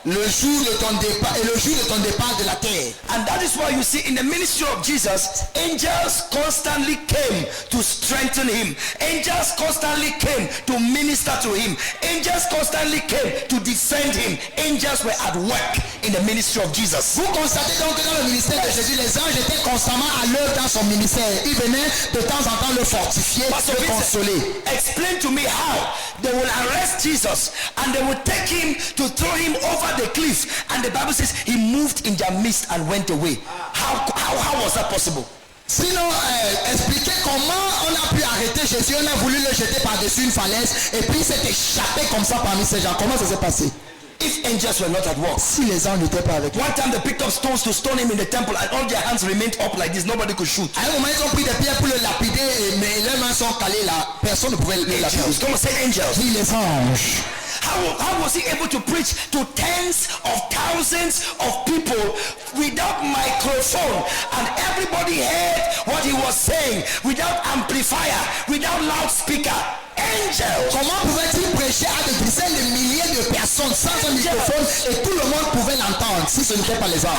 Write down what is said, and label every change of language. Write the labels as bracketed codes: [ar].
[fr] Le jour de ton départ et le jour de ton départ de la terre. [en] And that is why you see in the ministry of Jesus, angels constantly came to strengthen him. Angels constantly came to minister to him. Angels constantly came to defend him. Angels were at work in the ministry of Jesus. [fr] Vous constatez donc que dans le ministère de Jésus, les anges étaient constamment à l'œuvre dans son ministère. Ils venaient de temps en temps le fortifier, [en] Pastor [fr] le [en] Vincent, [fr] consoler. [en] explain to me how they will arrest Jesus and they will take him to throw him over the cliff, and the Bible says he moved in their midst and went away. How was that possible? [fr] Sinon, expliquer comment on a pu arrêter Jésus. On a voulu le jeter par-dessus une falaise et puis il s'est échappé comme ça parmi ces gens. Comment ça s'est passé? [en] If angels were not at work. [fr] Si les anges n'étaient pas avec lui. [en] One time they picked up stones to stone him in the temple and all their hands remained up like this. Nobody could shoot. [fr] À un moment, ils ont pris des pierres pour le lapider, mais leurs mains sont calées là. Personne ne pouvait le lapider. [en] Angels. Come on, say angels. [fr] Oui, les anges. [en] How was he able to preach to tens of thousands of people without microphone, and everybody heard what he was saying, without amplifier, without loudspeaker? Angels. [fr] Comment pouvait-il prêcher à des dizaines de milliers de personnes sans un microphone et tout le monde pouvait l'entendre si ce n'était pas les anges?